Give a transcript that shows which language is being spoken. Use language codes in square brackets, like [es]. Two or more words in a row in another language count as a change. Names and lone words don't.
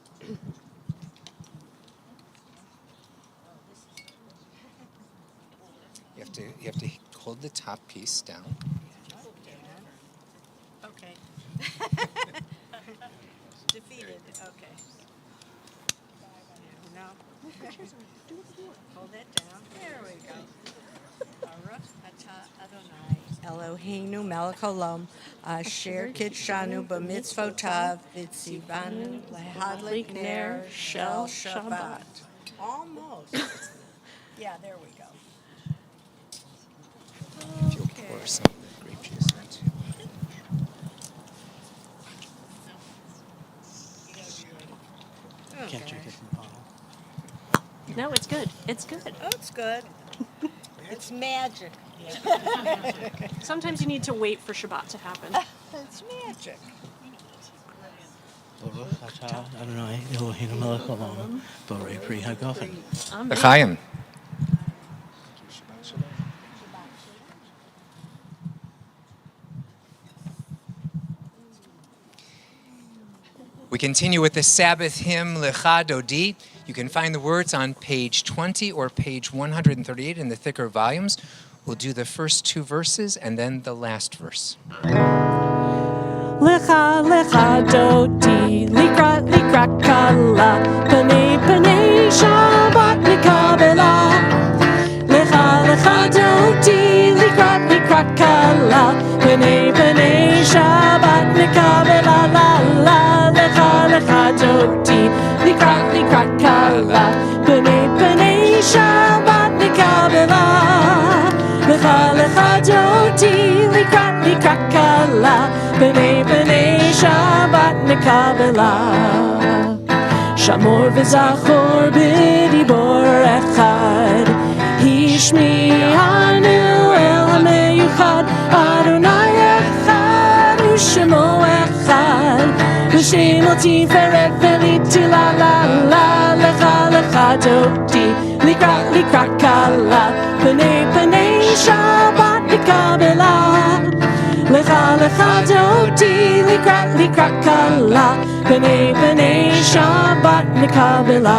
[en] You have to hold the top piece down. Okay. Defeated. Okay. No. Hold it down. There we go. [he] ברוך אתה אדני אלהינו מלך העולם אשר קדשנו במצותיו וצונו להדליק נר של שבת. [en] Almost. Yeah, there we go. If you'll pour some of the grape juice into. Can't drink it from the bottle. No, it's good. It's good. Oh, it's good. It's magic. Sometimes you need to wait for Shabbat to happen. It's magic. [he] ברוך אתה אדני אלהינו מלך העולם בורא פרי הגפן. [en] Amen. L'chaim. We continue with the Sabbath hymn, Lecha Dodi. You can find the words on page 20 or page 138 in the thicker volumes. We'll do the first 2 verses and then the last verse. [he] לכה לכה דודי לקראת לקראת כלה פני פני שבת נקבלה. לכה לכה דודי לקראת לקראת כלה פני פני שבת נקבלה לה לה. לכה לכה דודי לקראת לקראת כלה פני פני שבת נקבלה. לכה לכה דודי לקראת לקראת כלה בני בני שבת נקבלה. שמור וזכור בדבור אחד השמיענו אל המיוחד אדני אחד ושמו אחד ושמו תפארת וליתו לה לה לה לכה לכה דודי לקראת לקראת כלה בני בני שבת נקבלה. לכה לכה דודי לקראת לקראת כלה בני בני שבת נקבלה.